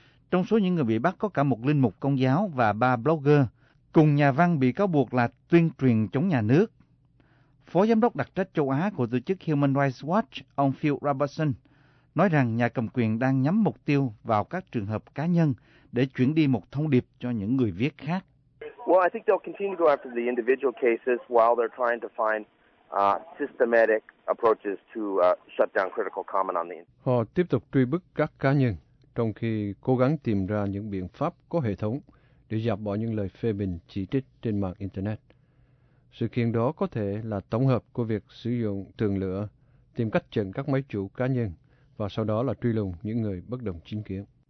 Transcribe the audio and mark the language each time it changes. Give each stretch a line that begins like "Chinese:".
Vietnamese: Trong số những người bị bắt có cả một linh mục công giáo và 3 blogger, cùng nhà văn bị cáo buộc là tuyên truyền chống nhà nước. Phó giám đốc đặc trách châu Á của tổ chức Human Rights Watch, ông Phil Robertson, nói rằng nhà cầm quyền đang nhắm mục tiêu vào các trường hợp cá nhân để chuyển đi một thông điệp cho những người viết khác.
English: Well, I think they'll continue to go after the individual cases while they're trying to find systematic approaches to shut down critical comment on the internet.
Vietnamese: Họ tiếp tục truy bức các cá nhân trong khi cố gắng tìm ra những biện pháp có hệ thống để dập bỏ những lời phê bình chỉ trích trên mạng Internet. Sự kiện đó có thể là tổng hợp của việc sử dụng tường lửa, tìm cách chặn các máy chủ cá nhân và sau đó là truy lùng những người bất đồng chính kiến.